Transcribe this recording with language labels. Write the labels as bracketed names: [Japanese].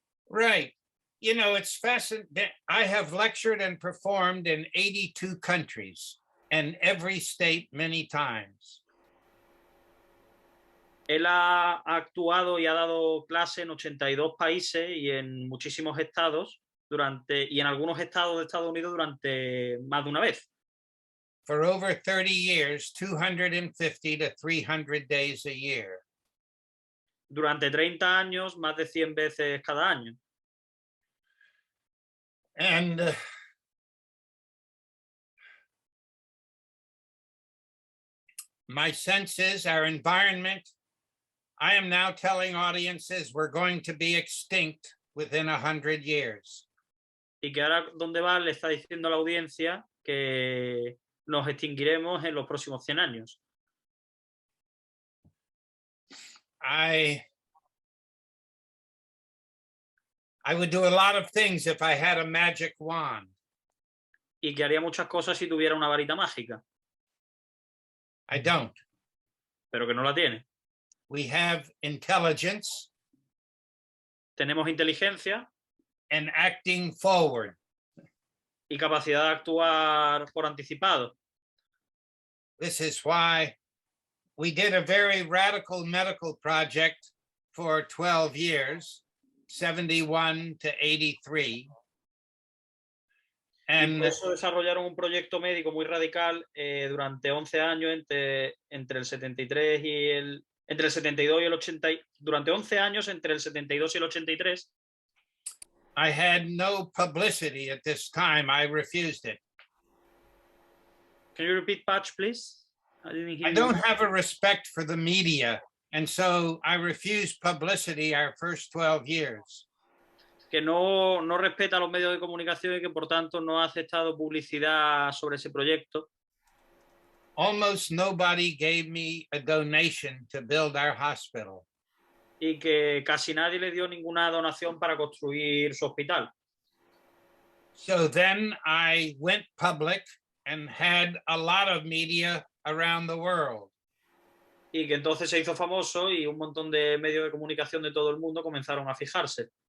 [English] Right. You know, it's fascinating. I have lectured and performed in 82 countries and every state many times. [Spanish] Él ha actuado y ha dado clase en 82 países y en muchísimos estados y en algunos estados de Estados Unidos durante más de una vez. [English] For over 30 years, 250 to 300 days a year. [Spanish] Durante 30 años, más de 100 veces cada año. [English] And my sense is our environment, I am now telling audiences we're going to be extinct within 100 years. [Spanish] Y que ahora donde va le está diciendo a la audiencia que nos extinguiremos en los próximos 100 años. [English] I would do a lot of things if I had a magic wand. [Spanish] Y que haría muchas cosas si tuviera una varita mágica. [English] I don't. [Spanish] Pero que no la tiene. [English] We have intelligence. [Spanish] Tenemos inteligencia. [English] And acting forward. [Spanish] Y capacidad de actuar por anticipado. [English] This is why we did a very radical medical project for 12 years, 71 to 83. [Spanish] Y por eso desarrollaron un proyecto médico muy radical durante 11 años entre el 73 y entre el 72 y el 80, durante 11 años entre el 72 y el 83. [English] I had no publicity at this time. I refused it. Can you repeat, Patch, please? I don't have a respect for the media, and so I refused publicity our first 12 years. [Spanish] Que no respeta los medios de comunicación y que por tanto no ha aceptado publicidad sobre ese proyecto. [English] Almost nobody gave me a donation to build our hospital. [Spanish] y que casi nadie le dio ninguna donación para construir su hospital. [English] So then I went public and had a lot of media around the world. [Spanish] Y que entonces se hizo famoso y un montón de medios de comunicación de todo el mundo comenzaron a fijarse.